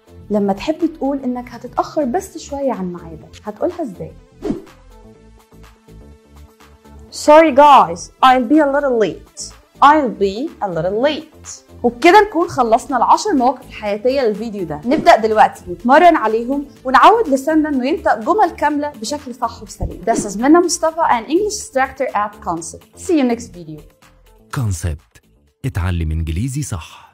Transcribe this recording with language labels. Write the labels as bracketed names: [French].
[Arabic] لما تحب تقول انك هتتأخر بس شوية عن ميعادك هتقولها ازاي؟ [English] Sorry guys, I'll be a little late. I'll be a little late. [Arabic] وبكده نكون خلصنا ال10 مواقف الحياتية للفيديو ده. نبدأ دلوقتي نتمرن عليهم ونعود لساننا انه ينطق جمل كاملة بشكل صح وسليم. [English] This is Mona Mostafa, an English instructor at Concept. See you next video. [Arabic] Concept. اتعلم انجليزي صح.